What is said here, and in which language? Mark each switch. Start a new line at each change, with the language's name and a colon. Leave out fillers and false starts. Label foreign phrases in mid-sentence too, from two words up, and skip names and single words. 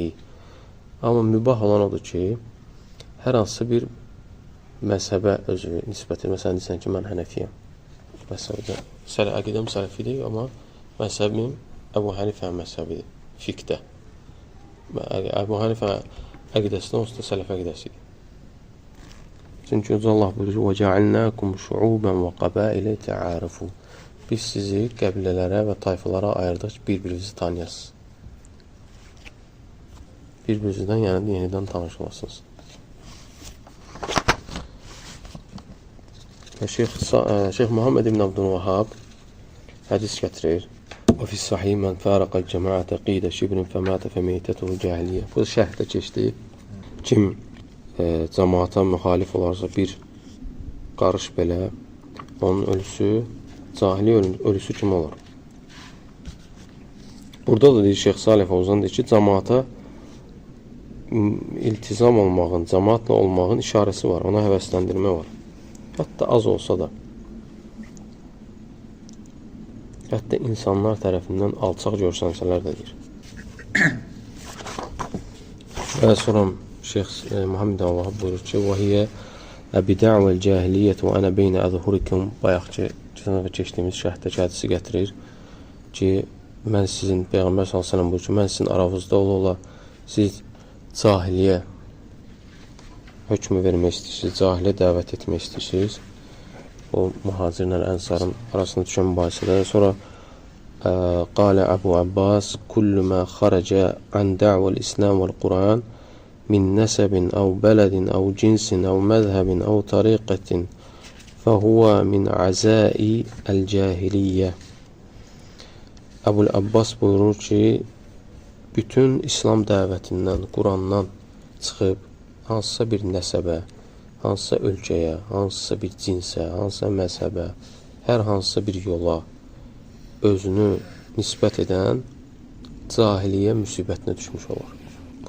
Azerbaijani: Amma mübah olan odur ki, hər hansısa bir məzhəbə özü nisbəti. Məsələn, deyirsən ki, mən hənəfiyəm. Məsələdə, əqidəm sələfidir, amma məzhəbim Əbu Hənifə məzhəbidir, fiqdə. Əbu Hənifə əqidəsində onsuz da sələf əqidəsidir. Çünki Allah buyurur,
Arabic: وَجَعَلْنَاكُمْ شُعُوبًا وَقَبَائِلَ تَعَارَفُوا.
Azerbaijani: Biz sizi qəbilələrə və tayfalara ayırdıq ki, bir-birinizi tanıyasınız. Bir-birinizdən yəni yenidən tanış olasınız. Şeyx Muhammed ibn Abdülvahhab hədis gətirir.
Arabic: وَفِي الصَّحِيحِ مَنْ فَارَقَ الْجَمَاعَةَ قِيدَ شِبْرٍ فَمَاتَ فَمَيْتَتُهُ جَاهِلِيَّةٌ.
Azerbaijani: Bu şərhdə keçdi. Kim cəmaata müxalif olarsa bir qarış belə, onun ölüsü cahili ölüsü kimi olur. Burada da deyir Şeyx Salih Fovzan deyir ki, cəmaata iltizam olmağın, cəmaatla olmağın işarəsi var, ona həvəsləndirmə var. Hətta az olsa da. Hətta insanlar tərəfindən alçaq görsənsələr də deyir. Və sonra Şeyx Muhammed Allah buyurur ki,
Arabic: وَهِيَ أَبِدَعْوَ الْجَاهِلِيَّةُ وَأَنَا بَيْنَ أَظْهُرِكُمْ.
Azerbaijani: Bayaqki keçdiyimiz şərhdəki hədisi gətirir ki, mən sizin, Peyğəmbər s.ə.v buyurur ki, mən sizin aranızda ola siz cahiliyə hökmü vermək istəyirsiniz, cahiliyə dəvət etmək istəyirsiniz. O mühacirlə ənsarın arasında düşən mübahisədə.
Arabic: Sonra قال أبو عباس كل ما خرج عن دعوة الإسلام والقرآن من نسب أو بلد أو جنس أو مذهب أو طريقة فهو من عزاء الجاهلية.
Azerbaijani: Əbu Abbas buyurur ki, bütün İslam dəvətindən, Qurandan çıxıb hansısa bir nəsəbə, hansısa ölkəyə, hansısa bir cinsə, hansısa məzhəbə, hər hansısa bir yola özünü nisbət edən cahiliyyə müsibətinə düşmüş olur.